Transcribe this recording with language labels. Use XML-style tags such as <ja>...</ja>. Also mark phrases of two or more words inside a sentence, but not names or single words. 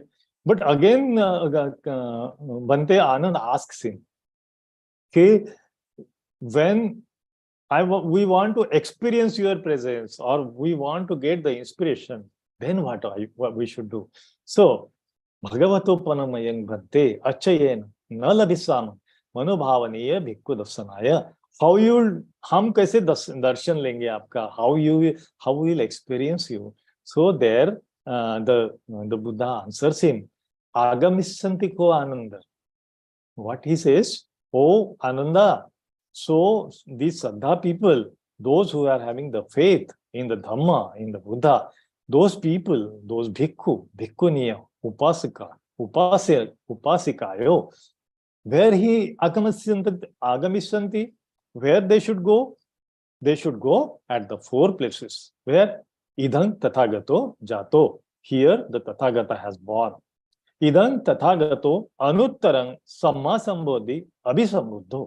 <en>But again, Bante Anand asks him, okay, when we want to experience your presence, or we want to get the inspiration, then what we should do? So,</en> <pi>Bhagavatopanamayan Bhante Achayen Nalabhisam Manobhavaniya Bhikkhu Dasanaya.</pi> <hi>How हम कैसे दर्शन लेंगे आपका?</hi> <en>How will experience you? So there, the Buddha answers him,</en> <pi>Agamissanti ko Ananda.</pi> <en>What he says, oh Ananda, so these Saddha people, those who are having the faith in the Dhamma, in the Buddha, those people, those</en> <pi>bhikkhu, bhikkhuniya, upasika, upasikayo,</pi> <en>where he agamissanti, where they should go? They should go at the 4 places. Where?</en> <pi>Idang Tathagato Jato.</pi> <en>Here the Tathagata has born.</en> <pi>Idang Tathagato Anuttarang Samma Sambodhi Abhisambuddho.</pi>